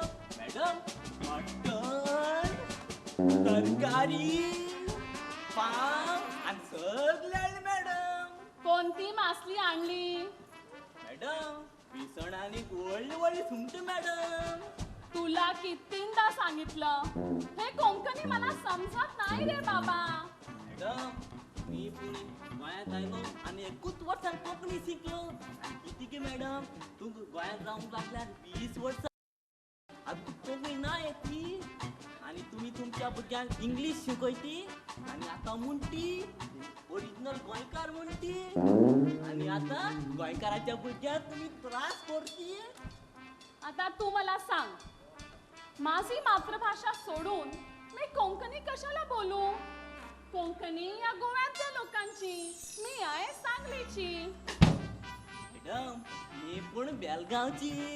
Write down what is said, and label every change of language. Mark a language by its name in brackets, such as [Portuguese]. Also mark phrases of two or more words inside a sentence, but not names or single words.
[Marathi] मॅडम मटण, तरकारी, पाव आणि सगळी आणली मॅडम. कोणती मासली आणली? मॅडम पिसण आणि वळली सुंगट मॅडम. तुला कितींदा सांगितलं, हे कोंकणी मला समजत नाही रे बाबा. [Konkani] मॅडम मी पुणे गोंयांत आयलो आणि 21 वर्सां कोंकणी शिकलो. किती की मॅडम तू गोंयांत रावूंक लागल्यार 20 वर्सां आता कोंकणी ना येती आणि [Marathi] तुम्ही तुमच्या [Konkani] भुरग्यांक इंग्लिश शिकयती आणि आता म्हणटी ओरिजिनल गोंयकार म्हणटी आणि आता गोंयकाराच्या भुरग्यांक तुम्ही त्रास करती. [Marathi] आता तू मला सांग, माझी मातृभाषा सोडून मी कोंकणी कशाला बोलू? कोंकणी या गोव्यातल्या लोकांची, मी आहे सांगलीची. मॅडम मी पण बेलगावची.